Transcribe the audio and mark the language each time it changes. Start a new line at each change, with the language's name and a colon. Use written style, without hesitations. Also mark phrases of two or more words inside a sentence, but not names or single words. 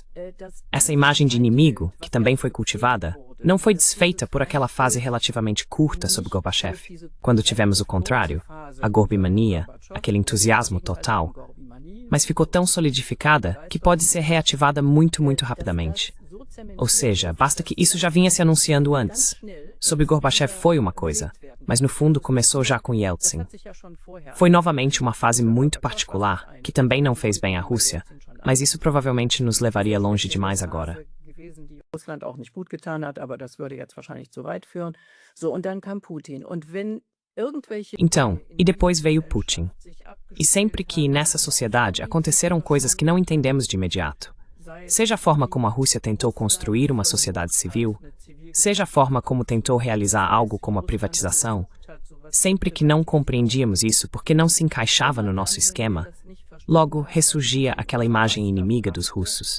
Portuguese: Essa imagem de inimigo, que também foi cultivada, não foi desfeita por aquela fase relativamente curta sob Gorbachev, quando tivemos o contrário, a Gorbimania, aquele entusiasmo total, mas ficou tão solidificada que pode ser reativada muito, muito rapidamente. Ou seja, basta que isso já vinha se anunciando antes. Sob Gorbachev foi uma coisa, mas no fundo começou já com Yeltsin. Foi novamente uma fase muito particular, que também não fez bem à Rússia, mas isso provavelmente nos levaria longe demais agora.
German: Russland auch nicht gut getan hat, aber das würde jetzt wahrscheinlich zu weit führen. So, und dann kam Putin. Und wenn irgendwelche
Portuguese: Então, e depois veio Putin. E sempre que, nessa sociedade, aconteceram coisas que não entendemos de imediato, seja a forma como a Rússia tentou construir uma sociedade civil, seja a forma como tentou realizar algo como a privatização, sempre que não compreendíamos isso porque não se encaixava no nosso esquema, logo ressurgia aquela imagem inimiga dos russos.